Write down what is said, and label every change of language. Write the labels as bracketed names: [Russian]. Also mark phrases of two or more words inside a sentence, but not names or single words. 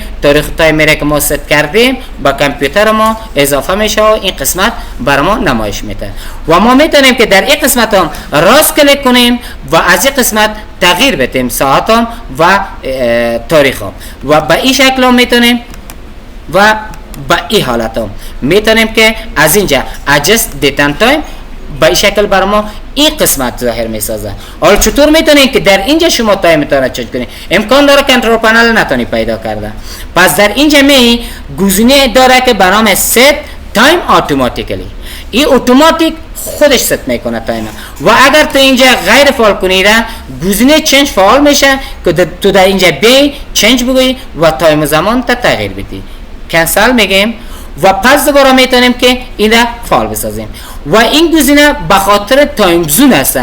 [Persian] تاریخ تایم میره که ما ست کردیم با کامپیوتر ما اضافه میشه و این قسمت بر ما نمایش میده و ما میتونیم که در این قسمت هم راست کلیک کنیم و از این قسمت تغییر بدیم ساعت هم و تاریخ هم و به این شکل هم میتونیم و با این حالت هم میتونیم که از اینجا [English] adjust date and time [Persian] با این شکل بر ما این قسمت ظاهر میسازه. حالا چطور میتونیم که در اینجا شما تایم میتونه چنج کنید؟ امکان داره [English] control panel [Persian] نتونی پیدا کرده. پس در اینجا می گزینه داره که به نام [English] set time automatically، [Persian] این اتوماتیک خودش ست میکنه تایم و اگر تو اینجا غیر فعال کنی را گزینه چنج فعال میشه که تو در اینجا بی چنج بگویی و تایم زمان تا تغییر بدی. کنسل میگیم و پس دوباره میتونیم که این را فعال بسازیم و این گزینه به خاطر [English] time zone [Persian] است.